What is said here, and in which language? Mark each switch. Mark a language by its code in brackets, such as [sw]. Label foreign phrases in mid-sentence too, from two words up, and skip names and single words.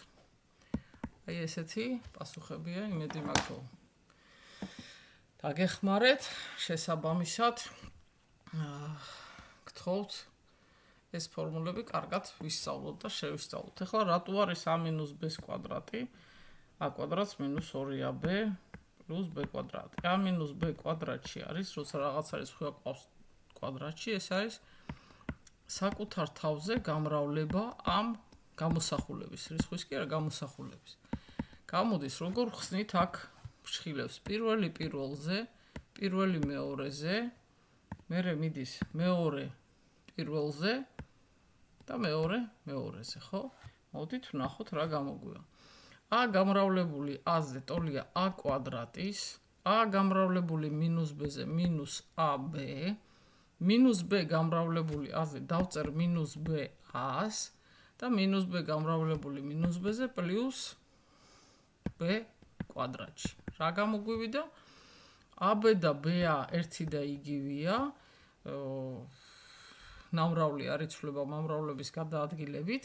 [ka] აი ესეთი პასუხებია, იმედი მაქვს, რომ დაგეხმარეთ, შესაბამისად გთხოვთ ეს ფორმულები კარგად ვისწავლოთ და შევისწავლოთ. ეხლა რატო არის a - b-ს კვადრატი? a კვადრატს -2ab plus b კვადრატი. a minus b კვადრატში არის, როცა რაღაც არის ხუა ყავს კვადრატში, ეს არის საკუთარ თავზე გამრავლება ამ გამოსახულების, რისხვის კი არა გამოსახულების. გამოდის, როგორ ხსნით აქ ფრჩხილებს პირველი პირველზე, პირველი მეორეზე, მერე მიდის მეორე პირველზე და მეორე მეორეზე, ხო? მოდით ვნახოთ რა გამოგვია. a გამრავლებული a-ზე ტოლია a კვადრატის, a გამრავლებული minus b-ზე minus ab, minus b გამრავლებული a-ზე დავწერ minus b a-ს და minus b გამრავლებული minus b-ზე plus b კვადრატში. რა გამოგვივიდა? ab და b-ა ერთი და იგივეა. ნამრავლი არ იცვლება მომრავლების გადაადგილებით.